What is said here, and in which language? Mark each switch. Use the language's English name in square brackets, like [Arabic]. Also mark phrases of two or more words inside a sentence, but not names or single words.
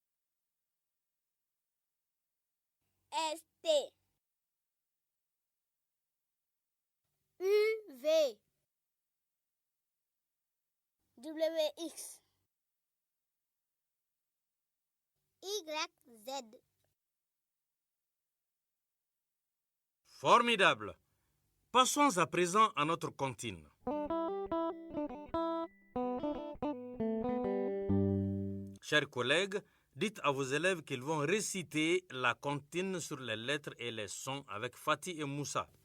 [French] S-T. U-V. W-X. Y-Z. Formidable. Passons à présent à notre comptine. Chers collègues, dites à vos élèves qu'ils vont réciter la comptine sur les lettres et les sons avec Fatih et Moussa.